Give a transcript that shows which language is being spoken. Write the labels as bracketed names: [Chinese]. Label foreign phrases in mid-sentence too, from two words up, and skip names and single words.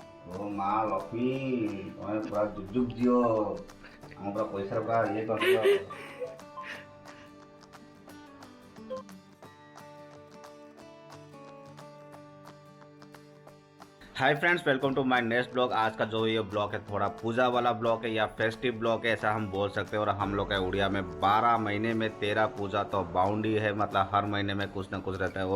[Odia] ଓ ମା ଲକ୍ଷ୍ମୀ ତମେ ପୁରା ଯୁଗ ଯୁଗ ଦିଅ ଆମ ପୁରା ପଇସାର ପୁରା ଇଏ କରିଦିଅ। [English] Hi friends, welcome to my next blog. [Hindi] आज का जो ये ब्लॉग है थोड़ा पूजा वाला ब्लॉग है या [English] festive blog [Hindi] है, ऐसा हम बोल सकते हैं। और हम लोग का उड़िया में 12 महीने में 13 पूजा तो बाउंडी है, मतलब हर महीने में कुछ ना कुछ रहता है।